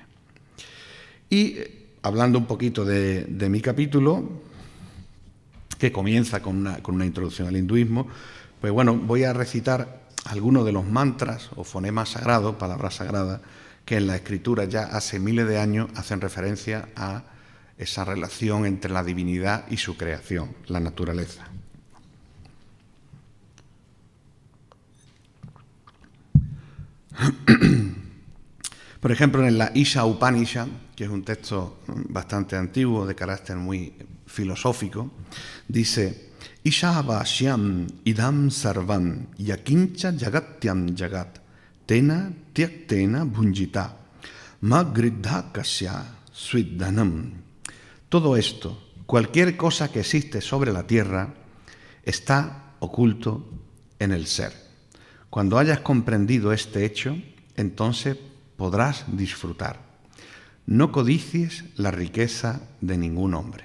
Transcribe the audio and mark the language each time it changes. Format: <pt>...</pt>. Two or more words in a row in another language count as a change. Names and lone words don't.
<es>Y hablando un poquito de mi capítulo, que comienza con una introducción al hinduismo, pues bueno, voy a recitar algunos de los mantras o fonemas sagrados, palabras sagradas, que en la escritura ya hace miles de años hacen referencia a esa relación entre la divinidad y su creación, la naturaleza. Por ejemplo, en la Isha Upanishad, que es un texto bastante antiguo, de carácter muy filosófico, dice:</es> <sa>Isha Vashyam idam sarvam yakincha jagatyam jagat tena tyaktena bhunjita magriddha kasya svidhanam.</sa> <es>Todo esto, cualquier cosa que existe sobre la tierra, está oculto en el ser. Cuando hayas comprendido este hecho, entonces podrás disfrutar. No codicies la riqueza de ningún hombre.</es>